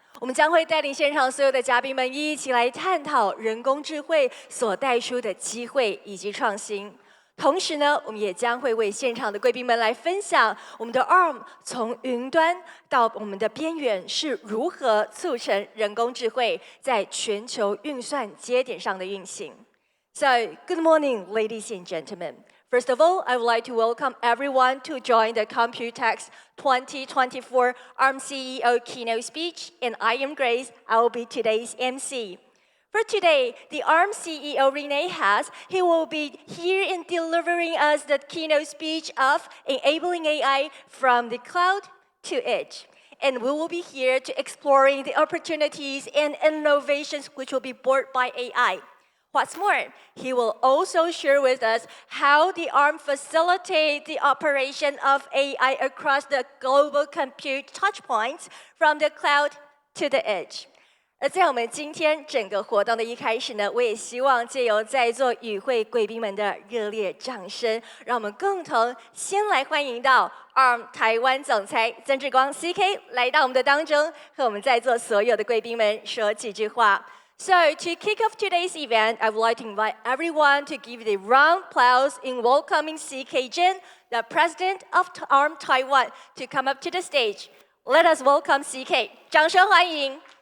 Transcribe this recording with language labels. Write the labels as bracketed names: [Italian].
[Chinese] 我们将会带领现场所有的嘉宾们一起来探讨人工智慧所带出的机会以及创新。同时呢，我们也将会为现场的贵宾们来分享我们的 Arm 从云端到我们的边缘是如何促成人工智慧在全球运算节点上的运行。 [English] So, good morning, ladies and gentlemen. First of all, I would like to welcome everyone to join the Computex 2024 Arm CEO Keynote speech, and I am Grace. I will be today's MC. For today, the Arm CEO Rene Haas, he will be here in delivering us the keynote speech of enabling AI from the cloud to edge. And we will be here to exploring the opportunities and innovations which will be brought by AI. What's more, he will also share with us how the Arm facilitates the operation of AI across the global compute touchpoints from the cloud to the edge. [Chinese] 而在我们今天整个活动的一开始呢，我也希望借由在座与会贵宾们的热烈掌声，让我们共同先来欢迎到 Arm 台湾总裁曾志光 CK 来到我们的当中，和我们在座所有的贵宾们说几句话。 [English] So, to kick off today's event, I would like to invite everyone to give the round of applause in welcoming CK Jin, the president of Arm Taiwan, to come up to the stage. Let us welcome CK. [Chinese] 掌声欢迎。